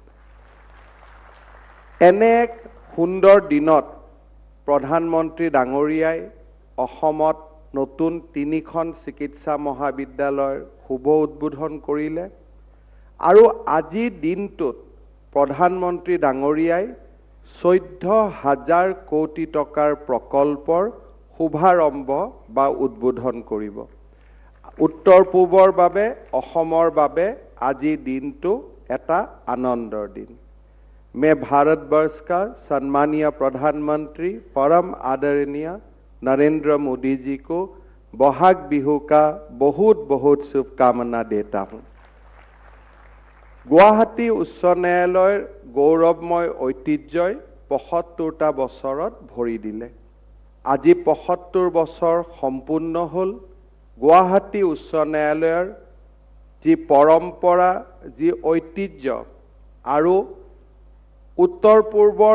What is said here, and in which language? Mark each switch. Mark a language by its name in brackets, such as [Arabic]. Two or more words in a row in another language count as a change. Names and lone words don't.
[Assamese] এনে এক সুন্দৰ দিনত প্ৰধানমন্ত্ৰী ডাঙৰীয়াই অসমত নতুন 3খন চিকিৎসা মহাবিদ্যালয়ৰ শুভ উদ্বোধন কৰিলে আৰু আজিৰ দিনটোত প্ৰধানমন্ত্ৰী ডাঙৰীয়াই 14,000 কোটি টকাৰ প্ৰকল্পৰ শুভাৰম্ভ বা উদ্বোধন কৰিব। উত্তৰ পূবৰ বাবে, অসমৰ বাবে আজিৰ দিনটো এটা আনন্দৰ দিন। [Hindi] मैं भारतवर्ष का सम्मानीय प्रधानमंत्री परम आदरणीय नरेंद्र मोदी जी को बहाग बिहू का बहुत बहुत शुभकामना देता हूँ। [Assamese] গুৱাহাটী উচ্চ ন্যায়ালয়ৰ গৌৰৱময় ঐতিহ্যই ৭৫টা বছৰত ভৰি দিলে। আজি ৭৫ বছৰ সম্পূৰ্ণ হ'ল। গুৱাহাটী উচ্চ ন্যায়ালয়ৰ যি পৰম্পৰা, যি ঐতিহ্য আৰু উত্তৰ পূৰ্বৰ